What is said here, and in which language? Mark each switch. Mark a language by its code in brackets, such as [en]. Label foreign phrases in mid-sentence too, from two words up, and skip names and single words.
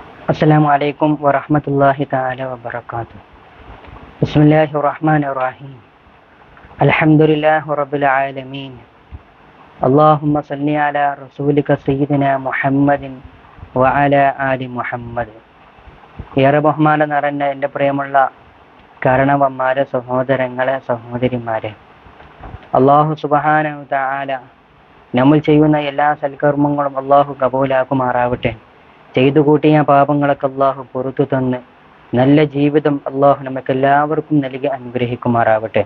[ar] السلام عليكم ورحمة الله تعالى وبركاته. بسم الله الرحمن الرحيم. الحمد لله رب العالمين. اللهم صل على رسولك سيدنا محمد وعلى آل محمد. [ml] ഏറെ ബഹുമാനം നിറഞ്ഞ എൻ്റെ പ്രിയമുള്ള കാരണവന്മാരെ, സഹോദരങ്ങളെ, സഹോദരിമാരെ, അള്ളാഹു [ar] سبحانه وتعالى [ml] നമ്മൾ ചെയ്യുന്ന എല്ലാ സൽക്കർമ്മങ്ങളും അള്ളാഹു കബൂലാക്കുമാറാവട്ടെ. ചെയ്തു കൂട്ടിയ പാപങ്ങളൊക്കെ അള്ളാഹു പുറത്തു തന്ന് നല്ല ജീവിതം അള്ളാഹു നമുക്ക് എല്ലാവർക്കും നൽകി അനുഗ്രഹിക്കുമാറാവട്ടെ.